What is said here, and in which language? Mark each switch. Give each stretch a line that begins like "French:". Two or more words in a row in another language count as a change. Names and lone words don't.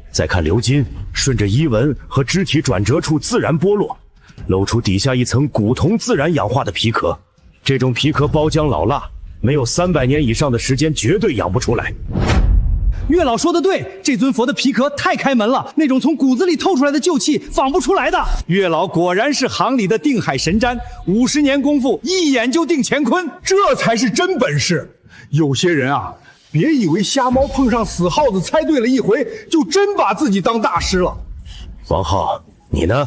Chinese: 再看鎏金，順着衣紋和肢體轉折處自然剝落，露出底下一層古銅自然氧化的皮殼。這種皮殼包漿老辣，沒有300年以上的時間絕對養不出來。月老說的對，這尊佛的皮殼太開門了，那種從骨子裡透出來的舊氣仿不出來的。月老果然是行裡的定海神針，50年功夫一眼就定乾坤，這才是真本事。有些人啊，別以為瞎貓碰上死耗子猜對了一回，就真把自己當大師了。王浩，你呢？